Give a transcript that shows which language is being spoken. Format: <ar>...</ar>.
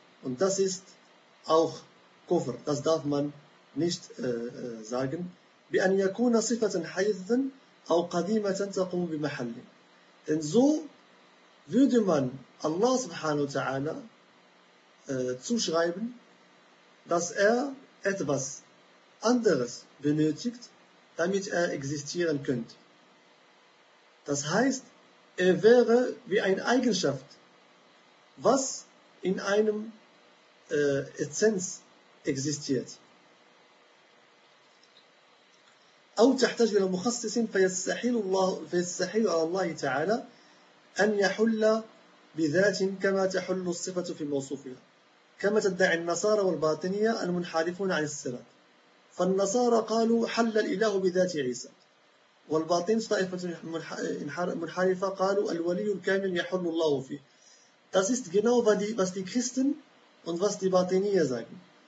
<de>Und das ist auch Kufr, das darf man nicht sagen.</de> <ar>بأن يكون صفة حيثة أو قديمة تقوم بمحل.</ar> <de>Denn so würde man Allah subhanahu wa ta'ala zuschreiben, dass er etwas anderes benötigt, damit er existieren könnte. Das heißt, er wäre wie eine Eigenschaft, was in einem Essenz existiert.</de> <ar>أو تحتاج إلى مخصص فيستحيل على الله تعالى أن يحل بذات كما تحل الصفة في موصوفها كما تدعي النصارى والباطنية المنحرفون عن الصراط. فالنصارى قالوا حل الإله بذات عيسى، والباطن طائفة منحرفة قالوا الولي الكامل يحل الله فيه.</ar> <de>Das ist genau was die Christen und was die Batinier sagen.</de>